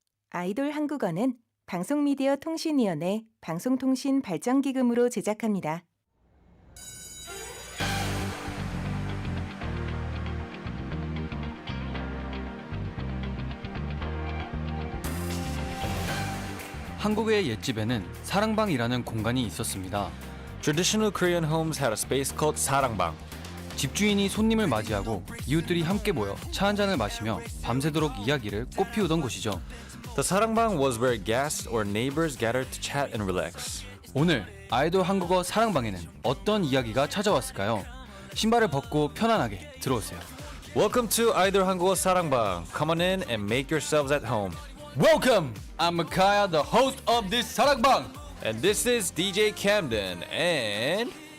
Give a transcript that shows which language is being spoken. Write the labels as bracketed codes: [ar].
[ko] 아이돌 한국어는 방송미디어통신위원회 방송통신발전기금으로 제작합니다. 한국의 옛집에는 사랑방이라는 공간이 있었습니다. [en] Traditional Korean homes had a space called 사랑방. [ko] 집주인이 손님을 맞이하고 이웃들이 함께 모여 차 한 잔을 마시며 밤새도록 이야기를 꽃피우던 곳이죠. [en] The 사랑방 was where guests or neighbors gathered to chat and relax. [ko] 오늘 아이돌 한국어 사랑방에는 어떤 이야기가 찾아왔을까요? 신발을 벗고 편안하게 들어오세요. [en] Welcome to 아이돌 한국어 사랑방. Come on in and make yourselves at home. Welcome! I'm Makaya, the host of this 사랑방! And this is DJ Camden and